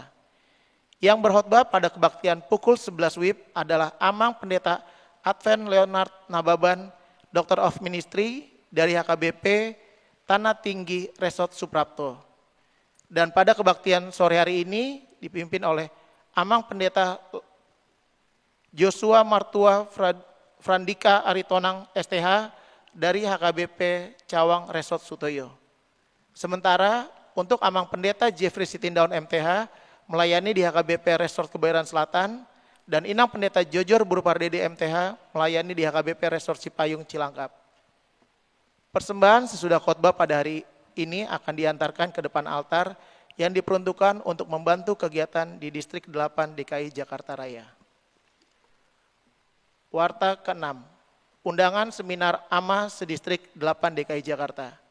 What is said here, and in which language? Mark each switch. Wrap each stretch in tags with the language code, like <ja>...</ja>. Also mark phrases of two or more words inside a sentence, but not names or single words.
<id>Yang berkhotbah pada kebaktian pukul 11 WIB adalah Amang Pendeta Advent Leonard Nababan,</id> <en>Doctor of Ministry dari HKBP Tanah Tinggi Resort Suprapto.</en> <id>Dan pada kebaktian sore hari ini dipimpin oleh Amang Pendeta Joshua Martua Frandika Aritonang STH dari HKBP Cawang Resort Sutoyo. Sementara untuk Amang Pendeta Jeffrey Sitindaun MTH melayani di HKBP Resort Kebayoran Selatan, dan Inang Pendeta Jojor Burupardede MTH melayani di HKBP Resort Cipayung Cilangkap. Persembahan sesudah khotbah pada hari ini akan diantarkan ke depan altar yang diperuntukkan untuk membantu kegiatan di Distrik 8 DKI Jakarta Raya. Warta ke-6, undangan seminar AMA Sedistrik 8 DKI Jakarta.</id>